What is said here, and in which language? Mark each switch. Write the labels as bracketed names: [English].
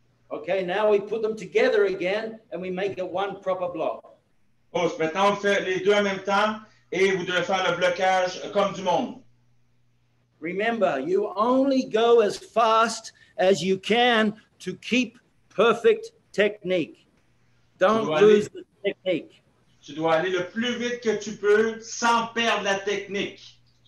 [English] Okay, now we put them together again and we make it one proper block. Pause. [French] Maintenant, on fait les deux en même temps et vous devez faire le blocage comme du monde. [English] Remember, you only go as fast as you can to keep perfect technique. Don't lose the technique. [French] Tu dois aller le plus vite que tu peux sans perdre la technique.